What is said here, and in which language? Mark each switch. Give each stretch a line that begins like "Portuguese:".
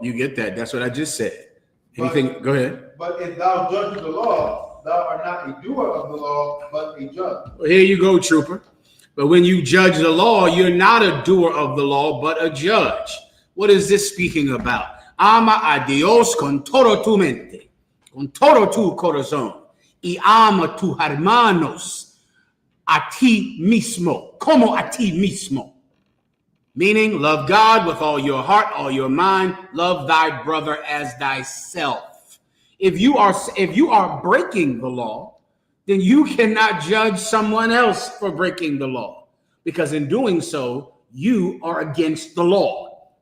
English: You get that. That's what I just said. Anything? Go ahead. But if thou judge the law, thou art not a doer of the law, but a judge. Well, here you go, trooper. But when you judge the law, you're not a doer of the law, but a judge. What is this speaking about?
Spanish: Ama a Dios con todo tu mente, con todo tu corazón, y ama tu hermanos a ti mismo, como a ti mismo.
English: Meaning, love God with all your heart, all your mind, love thy brother as thyself. If you are breaking the law, then you cannot judge someone else for breaking the law. Because in doing so, you are against the law.